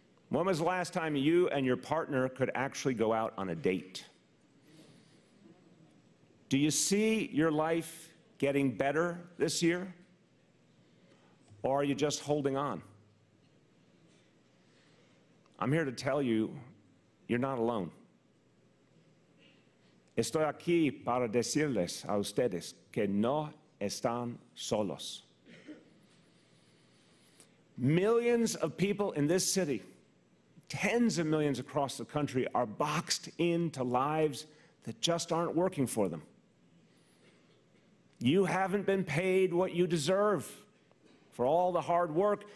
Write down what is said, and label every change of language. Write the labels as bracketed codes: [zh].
[en] When was the last time you and your partner could actually go out on a date? Do you see your life getting better this year? Or are you just holding on? I'm here to tell you, you're not alone. [es] Estoy aquí para decirles a ustedes que no están solos. [en] Millions of people in this city, tens of millions across the country, are boxed into lives that just aren't working for them. You haven't been paid what you deserve for all the hard work.